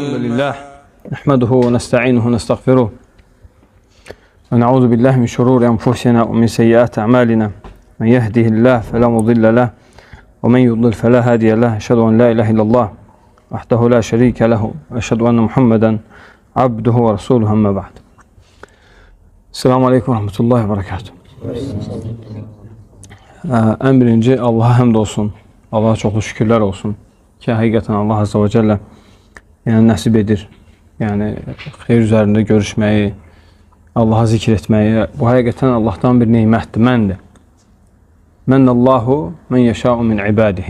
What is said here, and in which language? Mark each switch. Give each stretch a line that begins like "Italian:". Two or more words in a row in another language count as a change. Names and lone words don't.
Arabic: الحمد لله نحمده ونستعينه ونستغفره ونعوذ بالله من شرور أنفسنا ومن سيئات أعمالنا من يهده الله فلا مضل له ومن يضلل فلا هادي له أشهد أن لا إله إلا الله وحده لا شريك له وأشهد أن محمدا عبده ورسوله أما بعد. السلام عليكم ورحمة الله وبركاته.
Azerbaijani: En birinci Allah'a həmd olsun. Allah'a çoxlu şükürlər olsun ki, həqiqətən
Arabic: الله عز وجل
Azerbaijani: nəsib edir. Yəni, xeyr üzərində görüşməyi, Allah'a zikr etməyi. Bu həqiqətən Allah'tan bir neymətdir, məndir.
Arabic: منّ الله من يشاء من عباده.